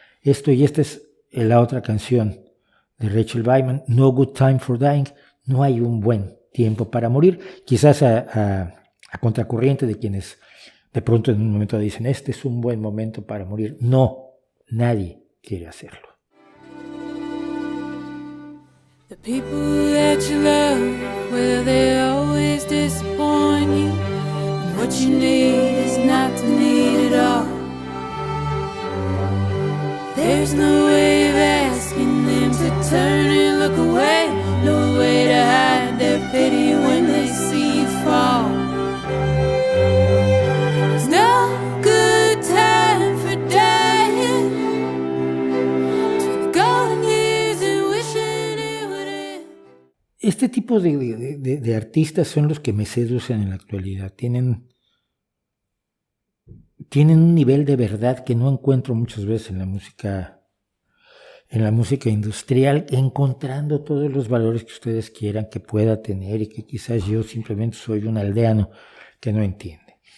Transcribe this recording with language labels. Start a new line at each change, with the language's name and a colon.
Spanish: Esta es la otra canción de Rachel Wyman, No Good Time for Dying, no hay un buen tiempo para morir, quizás a contracorriente de quienes de pronto en un momento dicen, este es un buen momento para morir. No, nadie quiere hacerlo.
English: The people that you love, well, they always disappoint you. And what you need is not to need at all. There's no way of asking them to turn and look away. No way to hide their pity when they see you fall. There's no good time for dying. To the golden years and wishing it would end.
Spanish: Este tipo de artistas son los que me seducen en la actualidad. Tienen un nivel de verdad que no encuentro muchas veces en la música industrial, encontrando todos los valores que ustedes quieran que pueda tener y que quizás yo simplemente soy un aldeano que no entiende.